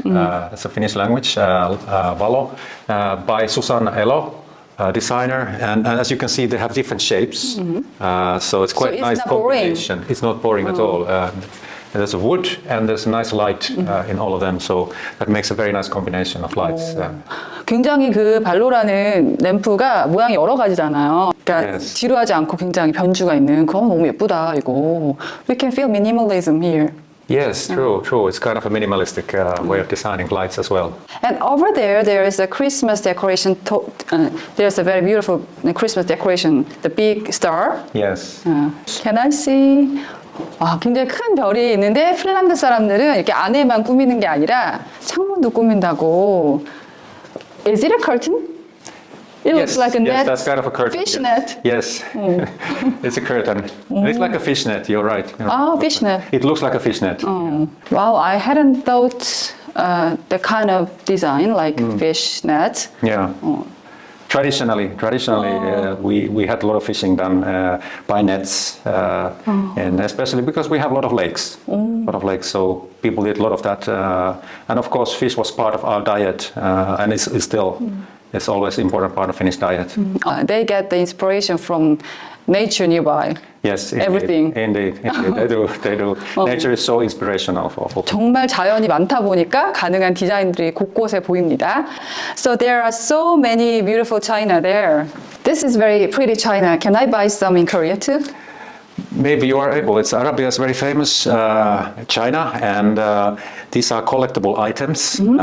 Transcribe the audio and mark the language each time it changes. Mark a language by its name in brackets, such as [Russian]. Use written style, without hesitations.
[English] That's a Finnish language. Valo by Susan Elo, designer, and as you can see, they have different shapes. So it's quite nice combination. It's not boring at all. There's a wood and there's a nice light in all of them, so that makes a very nice combination of lights. [Korean] 굉장히 그 발로라는 램프가 모양이 여러 가지잖아요. 그러니까 지루하지 않고 굉장히 변주가 있는 그거 너무 예쁘다 이거. [English] We can feel minimalism here. Yes, true. It's kind of a minimalistic way of designing lights as well. And over there is a Christmas decoration. There's a very beautiful Christmas decoration, the big star. Yes. Can I see? [Korean] 와, 굉장히 큰 별이 있는데 핀란드 사람들은 이렇게 안에만 꾸미는 게 아니라 창문도 꾸민다고. [English] Is it a curtain? It looks like a net. Yes, that's kind of a curtain. Fish net. Yes, it's a curtain. It's like a fish net. You're right. Fish net. It looks like a fish net. Wow, I hadn't thought the kind of design like fish net. Yeah. Traditionally, we had a lot of fishing done by nets, and especially because we have a lot of lakes. So people did a lot of that, and of course, fish was part of our diet, and it's still. It's always an important part of Finnish diet. They get the inspiration from nature nearby. Yes, everything. Indeed, they do. Nature is so inspirational for people. [Korean] 정말 자연이 많다 보니까 가능한 디자인들이 곳곳에 보입니다. [English] So there are so many beautiful china there. This is very pretty china. Can I buy some in Korea too? Maybe you are able. It's Arabia's very famous china, and these are collectible items.